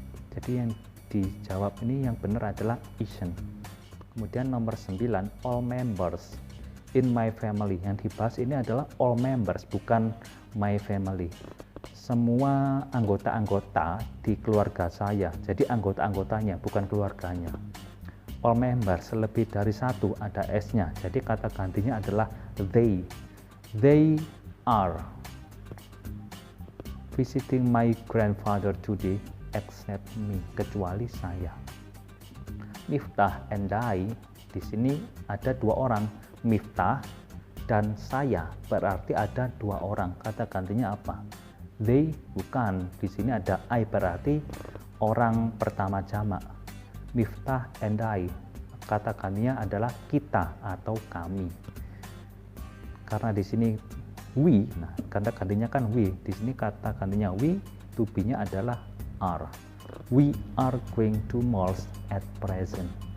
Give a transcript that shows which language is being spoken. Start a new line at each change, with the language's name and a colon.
Indonesian: Jadi yang dijawab ini yang benar adalah isn't. Kemudian nomor 9,
English: all members in my family.
Indonesian: Yang dibahas ini adalah all members, bukan my family. Semua anggota-anggota di keluarga saya. Jadi anggota-anggotanya, bukan keluarganya. All members lebih dari satu, ada s-nya. Jadi kata gantinya adalah they.
English: They are visiting my grandfather today except me,
Indonesian: kecuali saya. Miftah and I, di sini ada dua orang, Miftah dan saya, berarti ada dua orang. Kata gantinya apa? They, bukan. Di sini ada I, berarti orang pertama jamak. Miftah and I, kata gantinya adalah kita atau kami. Karena di sini we, nah kata gantinya kan we. Di sini kata gantinya we, to be-nya adalah are.
English: We are going to malls at present.